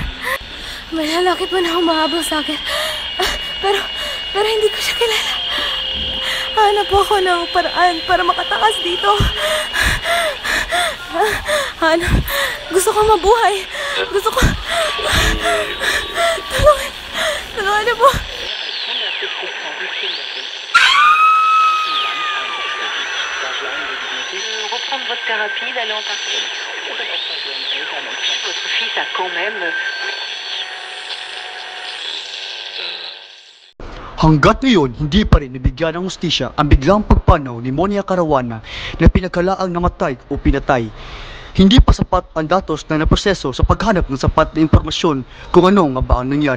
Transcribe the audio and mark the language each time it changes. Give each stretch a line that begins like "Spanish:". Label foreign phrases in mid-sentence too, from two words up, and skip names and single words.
Filipino: May lalaki pa na humahabol sa akin. Pero hindi ko siya kilala. Hanap po ako ng paraan para makatakas dito. Gusto ko mabuhay. Gusto ko... Tulungan niyo po.
French: Reprendre votre thérapie, d'aller en partie. Votre fils a quand même...
Filipino: Hanggat ngayon, hindi pa rin nabigyan ng hustisya ang biglang pagpanaw ni Monia Caruana na pinagkalaang namatay o pinatay. Hindi pa sapat ang datos na naproseso sa paghanap ng sapat na impormasyon kung ano nga ba ang nangyari.